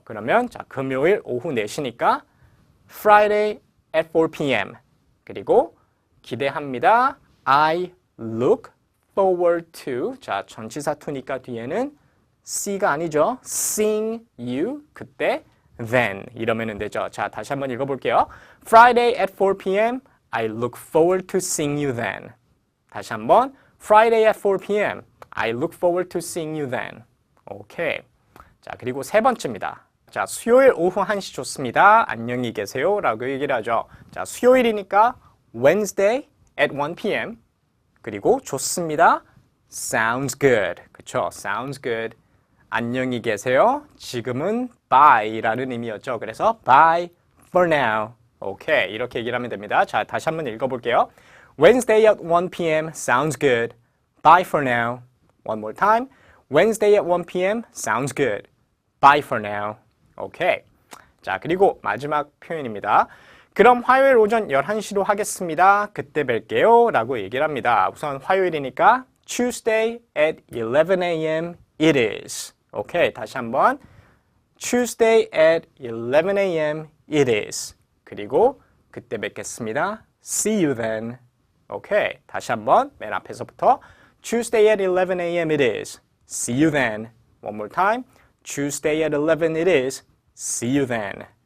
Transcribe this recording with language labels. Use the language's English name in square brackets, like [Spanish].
[Korean] 그러면 자, 금요일 오후 4시니까 [English] Friday at 4 p.m. [Korean] 그리고 기대합니다. [English] I look forward to. [Korean] 자, 전치사 to니까 뒤에는 see가 아니죠. [English] seeing you. [Korean] 그때 [English] then. [Korean] 이러면 되죠. 자, 다시 한번 읽어볼게요. [English] Friday at 4 p.m. I look forward to seeing you then. [Korean] 다시 한번. [English] Friday at 4 p.m. I look forward to seeing you then. [Korean] 오케이. 자, 그리고 세 번째입니다. 자, 수요일 오후 1시 좋습니다. 안녕히 계세요. 라고 얘기를 하죠. 자, 수요일이니까 [English] Wednesday at 1 p.m. [Korean] 그리고 좋습니다. [English] Sounds good. [Korean] 그쵸? [English] Sounds good. [Korean] 안녕히 계세요. 지금은 bye라는 의미였죠. 그래서 [English] bye for now. [Korean] 오케이. 이렇게 얘기를 하면 됩니다. 자, 다시 한번 읽어볼게요. [English] Wednesday at 1 p.m. Sounds good. Bye for now. One more time. Wednesday at 1 p.m. Sounds good. Bye for now. [Korean] 오케이. 자, 그리고 마지막 표현입니다. 그럼 화요일 오전 11시로 하겠습니다. 그때 뵐게요. 라고 얘기를 합니다. 우선 화요일이니까 [English] Tuesday at 11 a.m. it is. [Korean] 오케이, 다시 한번 [English] Tuesday at 11 a.m. it is. [Korean] 그리고 그때 뵙겠습니다. [English] See you then. [Korean] 오케이, 다시 한번 맨 앞에서부터 [English] Tuesday at 11 a.m. it is. See you then. One more time. Tuesday at 11 it is. See you then.